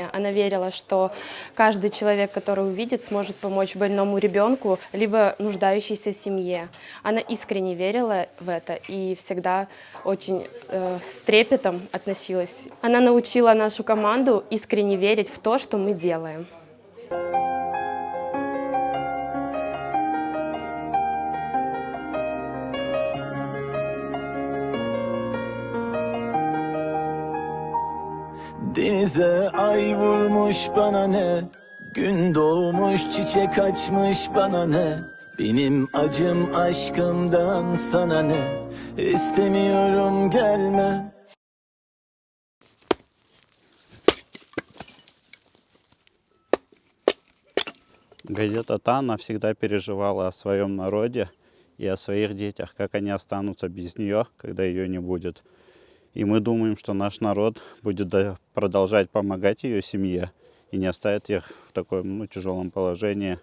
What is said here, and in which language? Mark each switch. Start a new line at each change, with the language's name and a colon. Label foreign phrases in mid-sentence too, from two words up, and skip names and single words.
Russian: Она верила, что каждый человек, который увидит, сможет помочь больному ребенку, либо нуждающейся семье. Она искренне верила в это и всегда очень с трепетом относилась. Она научила нашу команду искренне верить в то, что мы делаем.
Turkish: Denize ay vurmuş bana ne, gün doğmuş çiçek açmış bana ne, benim acım aşkından sana ne, istemiyorum gelme.
Russian: Гайде Тата, она всегда переживала о своем народе и о своих детях, как они останутся без нее, когда ее не будет. И мы думаем, что наш народ будет продолжать помогать ее семье и не оставит их в таком тяжелом положении.